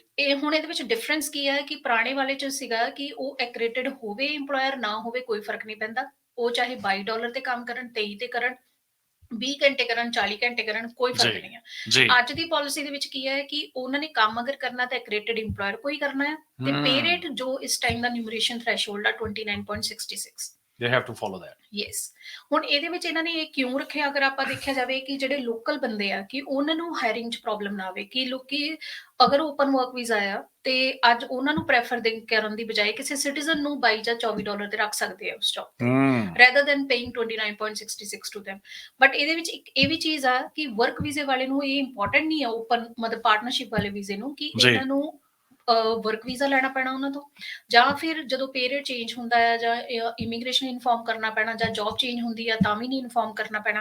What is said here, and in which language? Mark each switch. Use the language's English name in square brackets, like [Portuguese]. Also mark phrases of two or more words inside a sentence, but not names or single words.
[Punjabi] ਇਹ ਹੁਣ ਇਹਦੇ ਵਿੱਚ ਡਿਫਰੈਂਸ ਕੀ ਹੈ ਕਿ ਪੁਰਾਣੇ ਵਾਲੇ ਚ ਸੀਗਾ ਕਿ ਉਹ ਐਕ੍ਰੈਡਿਟਡ ਹੋਵੇ EMPLOYER ਨਾ ਹੋਵੇ ਕੋਈ ਫਰਕ ਨਹੀਂ ਪੈਂਦਾ, ਉਹ ਚਾਹੇ $22 ਤੇ ਕੰਮ ਕਰਨ, 23 ਤੇ ਕਰਨ, 20 ਘੰਟੇ ਕਰਨ, 40 ਘੰਟੇ ਕਰਨ, ਕੋਈ ਫਰਕ ਜੀ। ਨਹੀਂ ਹੈ। ਜੀ। ਅੱਜ ਦੀ ਪਾਲਿਸੀ ਦੇ ਵਿੱਚ ਕੀ ਹੈ ਕਿ ਉਹਨਾਂ ਨੇ ਕੰਮ ਅਗਰ ਕਰਨਾ ਤਾਂ [English] accredited employer [Punjabi] ਕੋਈ ਕਰਨਾ ਹੈ, ਤੇ [English] pay rate [Punjabi] ਜੋ ਇਸ ਟਾਈਮ ਦਾ [English] remuneration threshold [Punjabi] ਆ 29.66। [English] They have to follow that. [Punjabi] ਯੈਸ। ਹੁਣ ਇਹਦੇ ਵਿੱਚ ਇਹਨਾਂ ਨੇ ਇਹ ਕਿਉਂ ਰੱਖਿਆ, ਅਗਰ ਆਪਾਂ ਦੇਖਿਆ ਜਾਵੇ ਕਿ ਜਿਹੜੇ ਲੋਕਲ ਬੰਦੇ ਆ ਕਿ ਉਹਨਾਂ ਨੂੰ ਹਾਇਰਿੰਗ 'ਚ ਪ੍ਰੋਬਲਮ ਨਾ ਆਵੇ, ਕਿ ਲੋਕੀ ਅਗਰ [English] open work visa [Punjabi] ਆ ਤੇ ਅੱਜ ਉਹਨਾਂ ਨੂੰ ਪ੍ਰੈਫਰ ਕਰਨ ਦੀ ਬਜਾਏ ਕਿਸੇ ਸਿਟੀਜ਼ਨ ਨੂੰ $22 ਜਾਂ $24 ਤੇ ਰੱਖ ਸਕਦੇ ਆ ਉਸ ਜੌਬ ਤੇ, [English] rather than paying 29.66 to them। [Punjabi] ਬਟ ਇਹਦੇ ਵਿੱਚ ਇੱਕ ਇਹ ਵੀ ਚੀਜ਼ ਆ ਕਿ [English] work visa [Punjabi] ਵਾਲੇ ਨੂੰ ਇਹ ਇੰਪੋਰਟੈਂਟ ਨਹੀਂ ਆ ਓਪਨ ਮਤਲਬ ਪਾਰਟਨਰਸ਼ਿਪ ਵਾਲੇ ਵੀਜ਼ੇ ਨੂੰ ਕਿ ਇਹਨਾਂ ਨੂੰ [English] work visa [Punjabi] ਲੈਣਾ ਪੈਣਾ ਉਹਨਾਂ ਤੋਂ, ਜਾਂ ਫਿਰ ਜਦੋਂ [English] pay rate change [Punjabi] ਹੁੰਦਾ ਹੈ ਜਾਂ ਇਮੀਗ੍ਰੇਸ਼ਨ ਇਨਫੋਰਮ ਕਰਨਾ ਪੈਣਾ, ਜਾਂ [English] job change [Punjabi] ਹੁੰਦੀ ਆ ਤਾਂ ਵੀ ਨਹੀਂ ਇਨਫੋਰਮ ਕਰਨਾ ਪੈਣਾ।